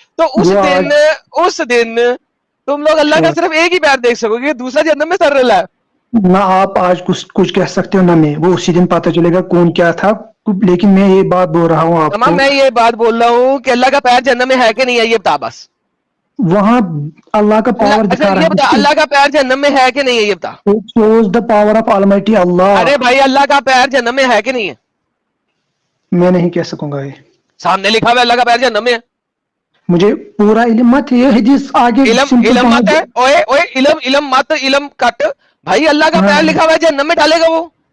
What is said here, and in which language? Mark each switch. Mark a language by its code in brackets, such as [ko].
[hi] तो उस दिन तुम लोग अल्लाह का सिर्फ एक ही पैर देख सकोगे, दूसरा जन्नत में सर रहा है ना। आप आज कुछ कह सकते हो ना, मैं वो उसी दिन पता चलेगा कौन क्या था। लेकिन मैं ये बात बोल रहा हूँ आपको, मैं ये बात बोल रहा हूँ कि अल्लाह का पैर जन्नत में है कि नहीं है, ये बता बस। वहां अल्लाह का पावर दिखा रहा है। अल्लाह का पैर जन्नत में है कि नहीं है, ये बता। [en] It shows the power of Almighty Allah। [hi] अरे भाई अल्लाह का पैर जन्नत में है कि नहीं है? मैं नहीं कह सकूंगा। ये सामने लिखा हुआ अल्लाह का पैर जन्नत में है। मुझे पूरा इल्म मत, ये हदीस आगे इल्म मत है। ओए इल्म कट भाई। अल्लाह का पैर लिखा हुआ है, जन्नत में डालेगा वो?